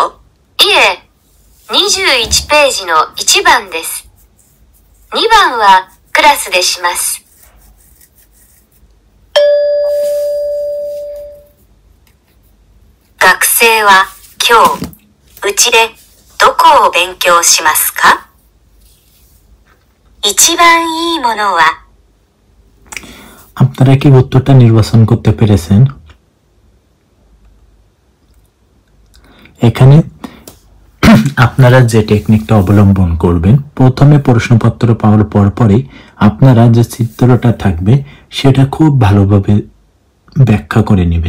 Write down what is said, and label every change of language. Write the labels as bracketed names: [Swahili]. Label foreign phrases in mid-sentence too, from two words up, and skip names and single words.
[Japanese] いえ、21ページの1番です。2番はクラスでします。学生は今日うちでどこを勉強しますか？一番いいものは? [Bangla] আপনারা কি উত্তরটা নির্বাচন করতে পেরেছেন? এখানে আপনারা যে টেকনিকটা অবলম্বন করবেন, প্রথমে প্রশ্নপত্র পাওয়ার পরপরই আপনারা যে চিত্রটা থাকবে সেটা খুব ভালোভাবে ব্যাখ্যা করে নেবেন।